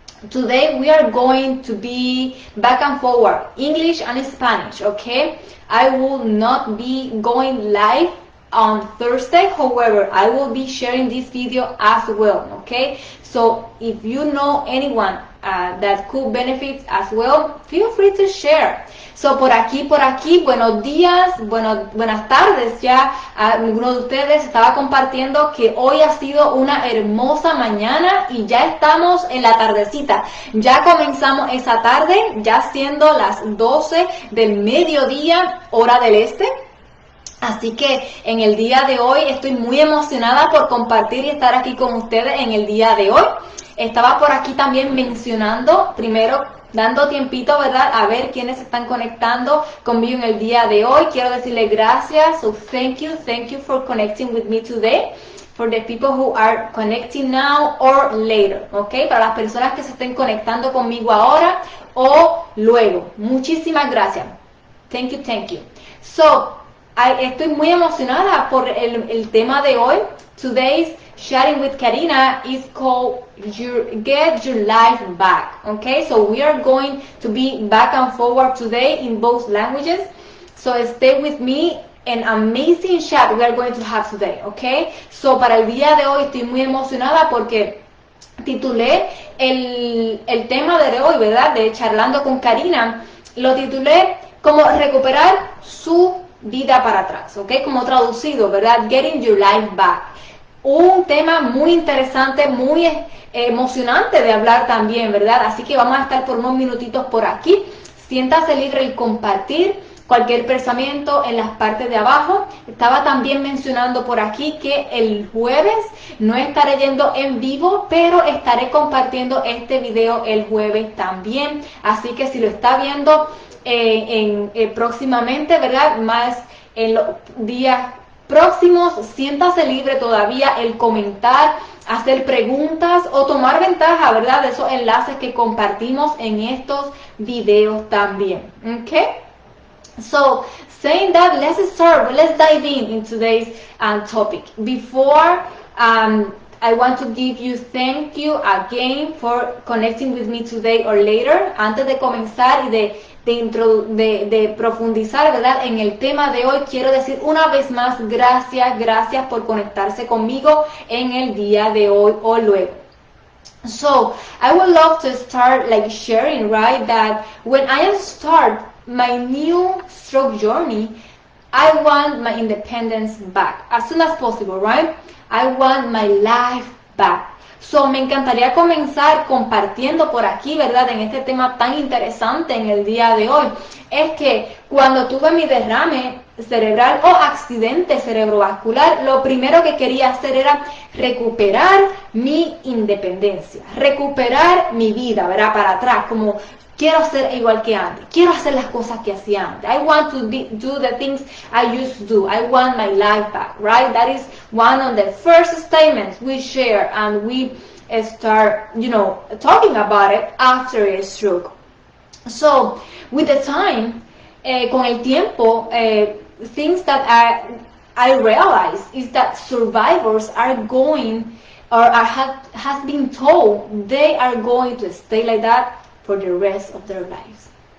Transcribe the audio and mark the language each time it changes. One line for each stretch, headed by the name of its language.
English: Today we are going to be back and forward, English and Spanish, okay? I will not be going live on Thursday, however, I will be sharing this video as well, okay? So if you know anyone that could benefit as well, feel free to share.
Spanish: So por aquí, buenos días, buenas tardes. Ya alguno de ustedes estaba compartiendo que hoy ha sido una hermosa mañana y ya estamos en la tardecita. Ya comenzamos esa tarde, ya siendo las 12 del mediodía, hora del este. Así que en el día de hoy estoy muy emocionada por compartir y estar aquí con ustedes en el día de hoy. Estaba por aquí también mencionando, primero dando tiempito, ¿verdad? A ver quiénes se están conectando conmigo en el día de hoy. Quiero decirles gracias.
English: So thank you for connecting with me today. For the people who are connecting now or later, ¿ok?
Spanish: Para las personas que se estén conectando conmigo ahora o luego. Muchísimas gracias. Thank you. So, estoy muy emocionada por el tema de hoy.
English: Today's Chatting with Karina is called Get Your Life Back. Okay, so we are going to be back and forward today in both languages. So stay with me. An amazing chat we are going to have today.
Spanish: Okay, so para el día de hoy estoy muy emocionada porque titulé el tema de hoy, ¿verdad? De charlando con Karina. Lo titulé como recuperar su vida para atrás, ¿ok? Como traducido, ¿verdad? Getting your life back. Un tema muy interesante, muy emocionante de hablar también, ¿verdad? Así que vamos a estar por unos minutitos por aquí. Siéntase libre el compartir cualquier pensamiento en las partes de abajo. Estaba también mencionando por aquí que el jueves no estaré yendo en vivo, pero estaré compartiendo este video el jueves también. Así que si lo está viendo próximamente, ¿verdad? Más en los días próximos, siéntase libre todavía el comentar, hacer preguntas o tomar ventaja, ¿verdad? De esos enlaces que compartimos en estos videos también. ¿Ok?
English: So, saying that, let's dive in today's topic. Before I want to give you thank you again for connecting with me today or later.
Spanish: Antes de comenzar y de profundizar, ¿verdad? En el tema de hoy, quiero decir una vez más gracias por conectarse conmigo en el día de hoy o luego.
English: So, I would love to start like sharing, right, that when I start my new stroke journey, I want my independence back as soon as possible, right? I want my life back.
Spanish: So, me encantaría comenzar compartiendo por aquí, ¿verdad? En este tema tan interesante en el día de hoy. Es que cuando tuve mi derrame cerebral o accidente cerebrovascular, lo primero que quería hacer era recuperar mi independencia, recuperar mi vida, ¿verdad? Para atrás, como quiero ser igual que antes, quiero hacer las cosas que hacía antes.
English: I want to do the things I used to do. I want my life back, right? That is one of the first statements we share and we start, talking about it after a stroke. So, with the time, con el tiempo, things that I realize is that survivors are going, or has been told they are going to stay like that for the rest of their lives.